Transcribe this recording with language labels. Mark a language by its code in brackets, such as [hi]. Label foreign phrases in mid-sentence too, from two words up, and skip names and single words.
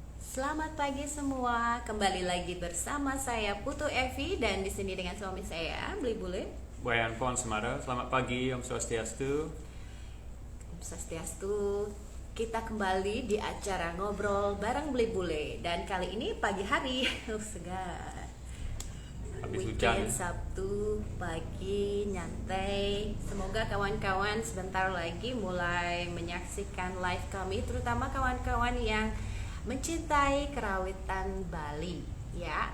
[id] Selamat pagi semua, kembali lagi bersama saya Putu Evi dan di sini dengan suami saya Beli Bule. Wayan Pon Semada, selamat pagi, [ban] Om Swastiastu. Om Swastiastu. [id] Kita kembali di acara ngobrol bareng Beli Bule dan kali ini pagi hari, segar. Habis Weekend hujan. Sabtu pagi nyantai. Semoga kawan-kawan sebentar lagi mulai menyaksikan live kami, terutama kawan-kawan yang mencintai kerawitan Bali, ya.